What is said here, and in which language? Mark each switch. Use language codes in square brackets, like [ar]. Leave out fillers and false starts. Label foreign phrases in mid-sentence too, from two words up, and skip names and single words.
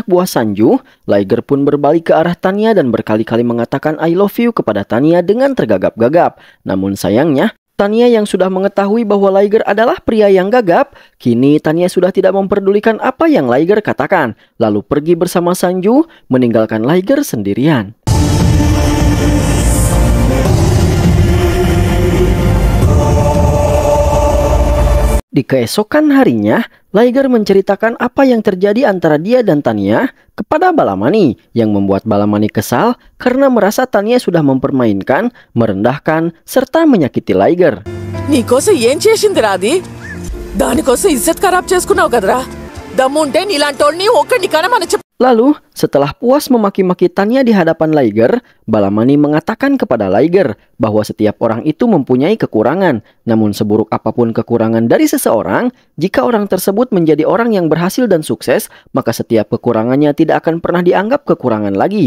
[id] buah Sanju, Liger pun berbalik ke arah Tania dan berkali-kali mengatakan [en] I love you [id] kepada Tania dengan tergagap-gagap. Namun sayangnya, Tania yang sudah mengetahui bahwa Liger adalah pria yang gagap, kini Tania sudah tidak memperdulikan apa yang Liger katakan, lalu pergi bersama Sanju, meninggalkan Liger sendirian. Di keesokan harinya, Liger menceritakan apa yang terjadi antara dia dan Tania kepada Balamani, yang membuat Balamani kesal karena merasa Tania sudah mempermainkan, merendahkan, serta menyakiti Liger. [te] నీకోసం ఏం చేసిందిరా అది దానికోసం [hi] इज़्ज़त ख़राब [te] చేసుకున్నావు కదరా దమ్ముంటే నీలాంటోళ్ళని ఒక్కడిని కనమని చెప్పు. [id] Lalu, setelah puas memaki-maki Tania di hadapan Liger, Balamani mengatakan kepada Liger bahwa setiap orang itu mempunyai kekurangan. Namun seburuk apapun kekurangan dari seseorang, jika orang tersebut menjadi orang yang berhasil dan sukses, maka setiap kekurangannya tidak akan pernah dianggap kekurangan lagi.